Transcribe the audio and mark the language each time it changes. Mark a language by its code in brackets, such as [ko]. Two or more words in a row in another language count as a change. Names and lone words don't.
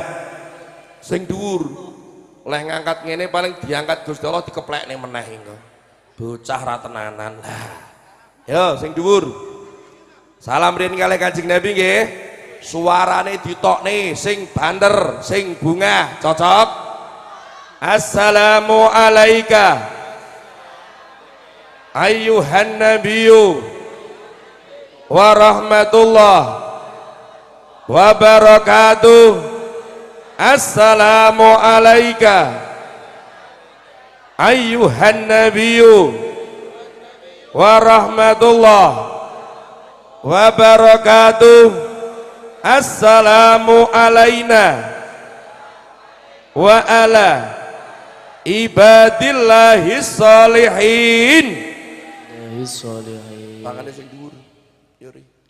[jv] Sing dhuwur oleh ngangkat ngene paling diangkat Gusti Allah dikeplekne meneh engko. Bocah ra tenanan. Lah. Yo sing dhuwur. Salam riyen kalih Kanjeng Nabi nggih. Suarane ditokne sing banter, sing bungah, cocok? [ar] السلام عليك أيها النبي ورحمة الله وبركاته. السلام عليك أيها النبي ورحمة الله وبركاته. السلام علينا وعلى عباد الله الصالحين. [jv] Tangannya sing dhuwur. Yuri.